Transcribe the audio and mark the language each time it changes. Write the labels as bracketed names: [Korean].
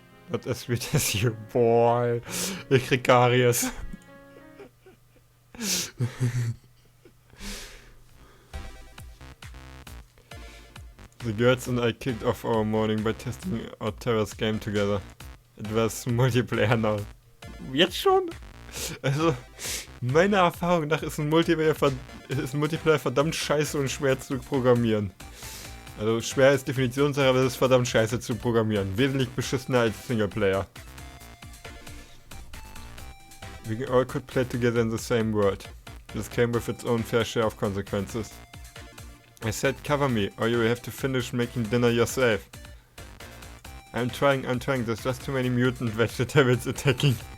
[English] Not as sweet as you, boy. [German] Ich krieg Karies. [English] The girls and I kicked off our morning by testing our terrace game together. It was Multiplayer now. [German] Jetzt schon? Also, meiner Erfahrung nach ist ein Multiplayer verdammt scheiße und schwer zu programmieren. Also schwer ist Definitionssache, aber es ist verdammt scheiße zu programmieren. Wesentlich beschissener als Singleplayer. [English] We all could play together in the same world. This came with its own fair share of consequences. I said cover me, or you will have to finish making dinner yourself. I'm trying, there's just too many mutant vegetables attacking.